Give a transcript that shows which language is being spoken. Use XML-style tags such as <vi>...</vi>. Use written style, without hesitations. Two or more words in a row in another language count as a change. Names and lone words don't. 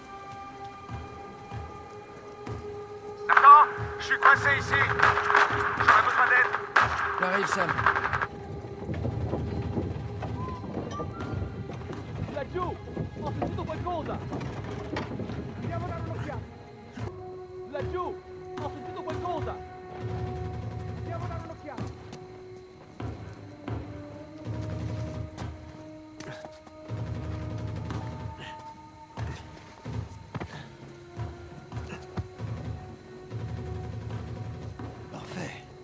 <fr>Nathan, je suis coincé ici. J'aurais besoin d'aide. J'arrive, Sam.</fr> <it>Laggiù! Ho sentito qualcosa! Andiamo a dare un'occhiata! Laggiù! Ho sentito qualcosa! Andiamo a dare un'occhiata!</it> <fr>Parfait.</fr>